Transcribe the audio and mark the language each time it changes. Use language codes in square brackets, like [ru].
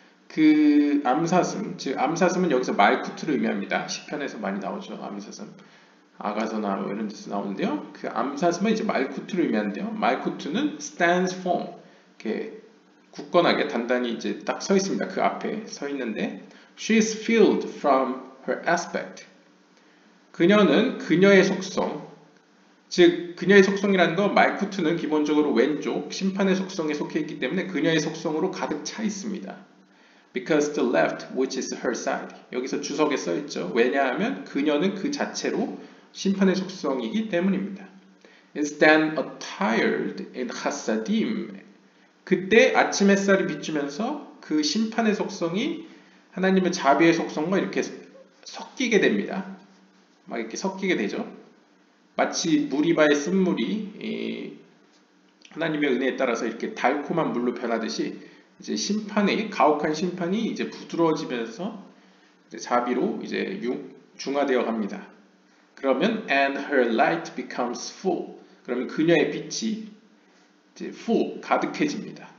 [ko] 그 암사슴, 즉 암사슴은 여기서 말쿠트를 의미합니다. 시편에서 많이 나오죠. 암사슴, 아가서나 뭐 이런 데서 나오는데요. 그 암사슴은 이제 말쿠트를 의미하는데요. 말쿠트는 [en] stands firm, [ko] 이렇게 굳건하게 단단히 이제 딱 서 있습니다. 그 앞에 서 있는데, [en] she is filled from her aspect. [ko] 그녀는 그녀의 속성, 즉 그녀의 속성이라는 건 말쿠트는 기본적으로 왼쪽 심판의 속성에 속해 있기 때문에 그녀의 속성으로 가득 차 있습니다. [en] Because the left, which is her side. [ko] 여기서 주석에 써 있죠. 왜냐하면 그녀는 그 자체로 심판의 속성이기 때문입니다. [en] Is then attired in hasadim. [ko] 그때 아침 햇살이 비추면서 그 심판의 속성이 하나님의 자비의 속성과 이렇게 섞이게 됩니다. 막 이렇게 섞이게 되죠. 마치 무리바의 쓴물이 하나님의 은혜에 따라서 이렇게 달콤한 물로 변하듯이 이제 심판이 가혹한 심판이 이제 부드러워지면서 이제 자비로 이제 중화되어 갑니다. 그러면 [en] and her light becomes full. [ko] 그러면 그녀의 빛이 이제 full 가득해집니다.